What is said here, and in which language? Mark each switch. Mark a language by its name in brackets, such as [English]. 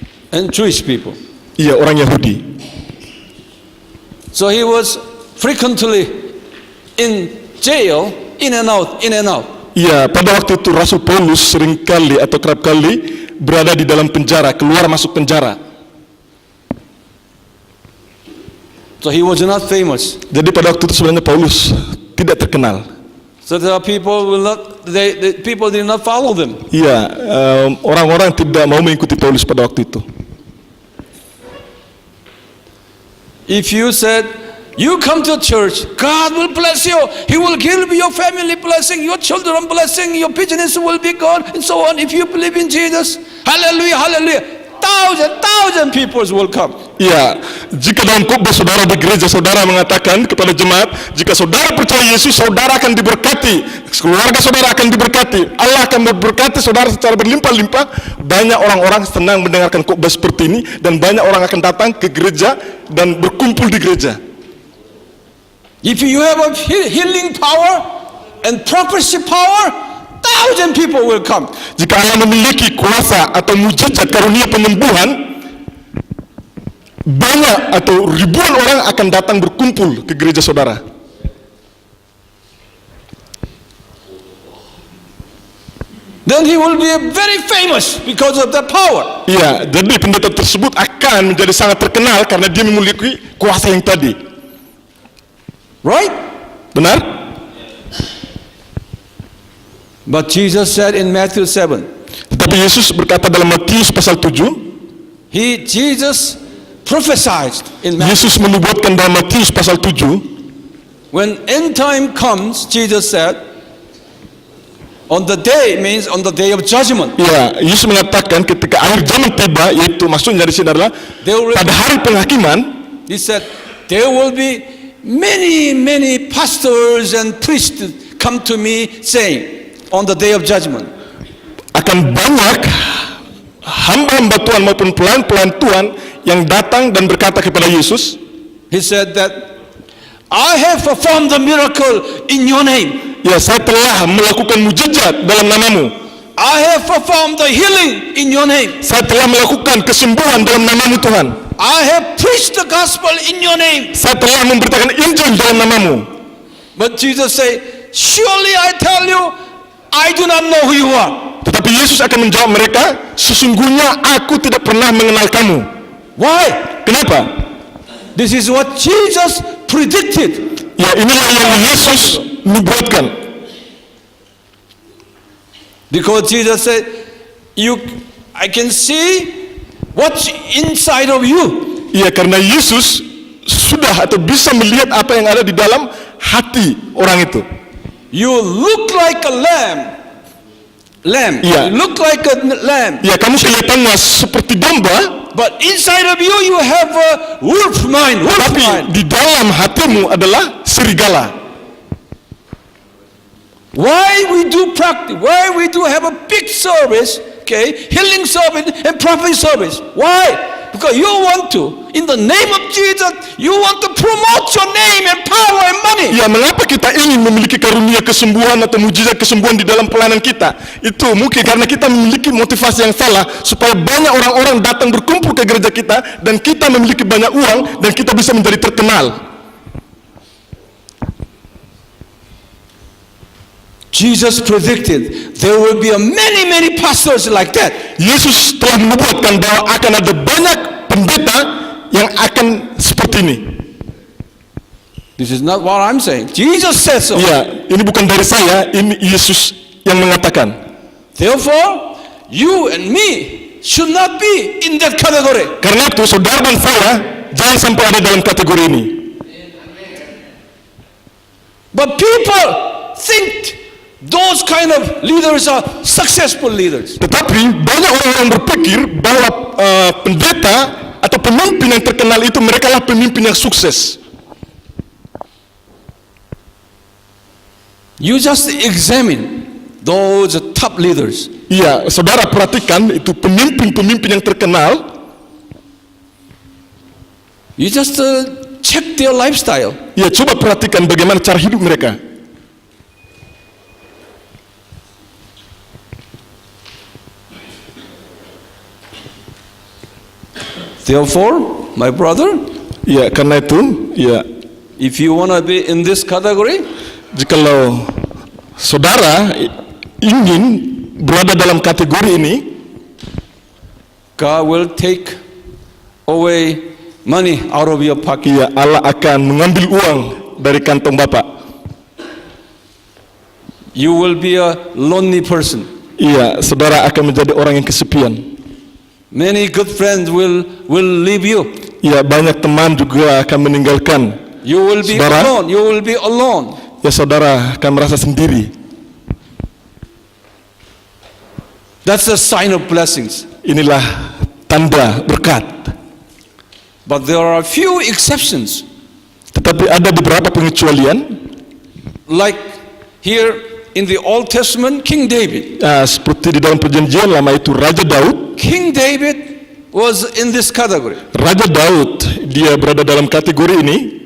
[English] And Jewish people. [Indonesian] Iya, orang Yahudi. [English] So he was frequently in jail, in and out, in and out. [Indonesian] Ya, pada waktu itu Rasul Paulus seringkali atau kerap kali berada di dalam penjara, keluar masuk penjara. [English] So he was not famous. [Indonesian] Jadi pada waktu itu sebenarnya Paulus tidak terkenal. [English] So the people will not, the people did not follow them. [Indonesian] Iya, orang-orang tidak mau mengikuti Paulus pada waktu itu. [English] If you said, you come to church, God will bless you. He will give you your family blessing, your children blessing, your business will be good, and so on. If you believe in Jesus, hallelujah, hallelujah. Thousand people will come. [Indonesian] Ya, jika dalam khotbah saudara di gereja, saudara mengatakan kepada jemaat, jika saudara percaya Yesus, saudara akan diberkati, keluarga saudara akan diberkati, Allah akan memberkati saudara secara berlimpah-limpah. Banyak orang-orang senang mendengarkan khotbah seperti ini, dan banyak orang akan datang ke gereja dan berkumpul di gereja. [English] If you have a healing power and prophecy power, 1,000 people will come. [Indonesian] Jika Allah memiliki kuasa atau mujizat karunia penyembuhan, banyak atau ribuan orang akan datang berkumpul ke gereja saudara. [English] Then he will be very famous because of that power. [Indonesian] Iya, jadi pendeta tersebut akan menjadi sangat terkenal karena dia memiliki kuasa yang tadi. [English] Right? [Indonesian] Benar? [English] But Jesus said in Matthew 7, [Indonesian] Tetapi Yesus berkata dalam Matius pasal 7, [English] Jesus prophesied in Matthew. [Indonesian] Yesus menubuatkan dalam Matius pasal 7, [English] When end time comes, Jesus said, on the day means on the day of judgment. [Indonesian] ya, Yesus mengatakan ketika akhir zaman tiba, yaitu maksudnya dari sini adalah pada hari penghakiman, [English] He said, there will be many pastors and priests come to me saying, on the day of judgment, [Indonesian] akan banyak hamba-hamba Tuhan maupun pelayan-pelayan Tuhan yang datang dan berkata kepada Yesus, [English] He said that, I have performed the miracle in your name. [Indonesian] ya, saya telah melakukan mujizat dalam namamu. [English] I have performed the healing in your name. [Indonesian] Saya telah melakukan kesembuhan dalam namamu Tuhan. [English] I have preached the gospel in your name. [Indonesian] Saya telah memberitakan Injil dalam namamu. [English] But Jesus said, surely I tell you, I do not know who you are. [Indonesian] Tetapi Yesus akan menjawab mereka, sesungguhnya aku tidak pernah mengenal kamu. [English] Why? [Indonesian] Kenapa? [English] This is what Jesus predicted. [Indonesian] Ya, inilah yang Yesus nubuatkan. [English] Because Jesus said, I can see what's inside of you. [Indonesian] Ya, karena Yesus sudah atau bisa melihat apa yang ada di dalam hati orang itu. [English] You look like a lamb. Yeah. You look like a lamb. [Indonesian] Ya, kamu kelihatannya seperti domba, [English] But inside of you, you have a wolf mind. [Indonesian] tapi di dalam hatimu adalah serigala. [English] Why we do practice? Why we do have a big service? Okay, healing service and prophecy service. Why? Because you want to, in the name of Jesus, you want to promote your name and power and money. [Indonesian] Ya, mengapa kita ingin memiliki karunia kesembuhan atau mujizat kesembuhan di dalam pelayanan kita? Itu mungkin karena kita memiliki motivasi yang salah supaya banyak orang-orang datang berkumpul ke gereja kita dan kita memiliki banyak uang dan kita bisa menjadi terkenal. [English] Jesus predicted there will be many pastors like that. [Indonesian] Yesus telah menubuatkan bahwa akan ada banyak pendeta yang akan seperti ini. [English] This is not what I'm saying. Jesus says so. [Indonesian] Ya, ini bukan dari saya, ini Yesus yang mengatakan. [English] Therefore, you and me should not be in that category. [Indonesian] Karena itu saudara dan saya jangan sampai ada dalam kategori ini. [English] But people think those kind of leaders are successful leaders. [Indonesian] Tetapi banyak orang berpikir bahwa pendeta atau pemimpin yang terkenal itu mereka lah pemimpin yang sukses. [English] You just examine those top leaders. [Indonesian] Iya, saudara perhatikan itu pemimpin-pemimpin yang terkenal. [English] You just check their lifestyle. [Indonesian] Ya, coba perhatikan bagaimana cara hidup mereka. [English] Therefore, my brother, [Indonesian] Ya, karena itu, ya, [English] If you want to be in this category, [Indonesian] jikalau saudara ingin berada dalam kategori ini, [English] God will take away money out of your pocket. [Indonesian] ya Allah akan mengambil uang dari kantong Bapak. [English] You will be a lonely person. [Indonesian] Iya, saudara akan menjadi orang yang kesepian. [English] Many good friends will leave you. [Indonesian] Ya, banyak teman juga akan meninggalkan. [English] You will be [Indonesian] Saudara? [English] alone. You will be alone. [Indonesian] Ya, saudara akan merasa sendiri. [English] That's a sign of blessings. [Indonesian] Inilah tanda berkat. [English] But there are a few exceptions. [Indonesian] Tetapi ada beberapa pengecualian. [English] Like here in the Old Testament, King David. [Indonesian] Seperti di dalam perjanjian lama itu Raja Daud. [English] King David was in this category. [Indonesian] Raja Daud, dia berada dalam kategori ini.